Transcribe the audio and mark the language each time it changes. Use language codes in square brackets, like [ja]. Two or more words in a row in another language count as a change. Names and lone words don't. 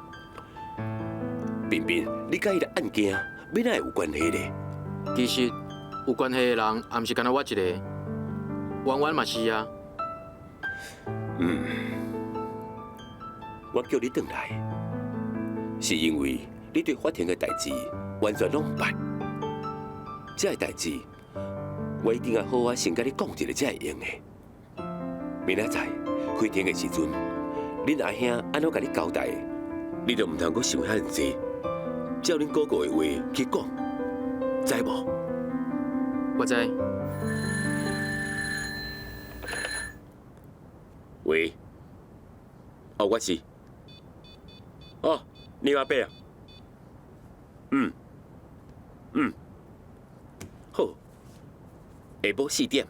[nan] 彬彬，你甲伊个案件要哪会有关系呢？其实有关系的人，也毋是干那我一个，圆圆嘛是啊。我叫你转来，是因为你对法庭的代志完全拢捌。这个代志，我一定要好好先甲你讲一个，才会用的。明仔载开庭的时阵，恁阿兄安怎甲你交代，你就唔通阁想遐济，照恁哥哥的话去讲，知无？我知。喂，我是。哦，你阿伯啊？好，下晡4点。